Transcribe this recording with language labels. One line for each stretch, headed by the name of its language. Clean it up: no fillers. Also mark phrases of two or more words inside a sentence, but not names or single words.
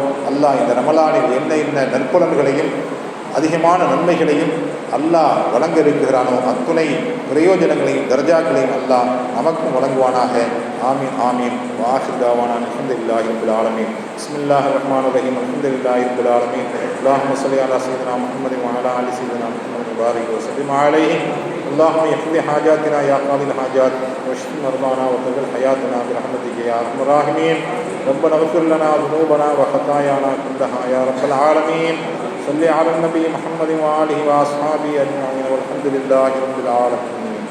Tamil: அல்லாஹ் இந்த ரமலானில் என்ன நற்பலன்களையும் அதிகமான நன்மைகளையும் அல்லாஹ் வழங்க இருக்கிறானோ அத்துணை பிரயோஜனங்களையும் தர்ஜாக்களையும் அல்லாஹ் நமக்கும் வழங்குவானாக.
Arabic: آمين آمين. وآخر دعوانا الحمد لله رب العالمين. بسم الله الرحمن الرحيم الحمد لله رب العالمين. اللهم صل على سيدنا محمد وعلى آل سيدنا محمد. وبارك وسلم عليه. اللهم اقض حاجاتنا يا قاضي الحاجات واشف مرضانا وطول حياتنا برحمتك يا ارحم الراحمين. ربنا اغفر لنا ذنوبنا وخطايانا كلها يا رب العالمين. صل على النبي محمد وآله وأصحابه أجمعين والحمد لله رب العالمين.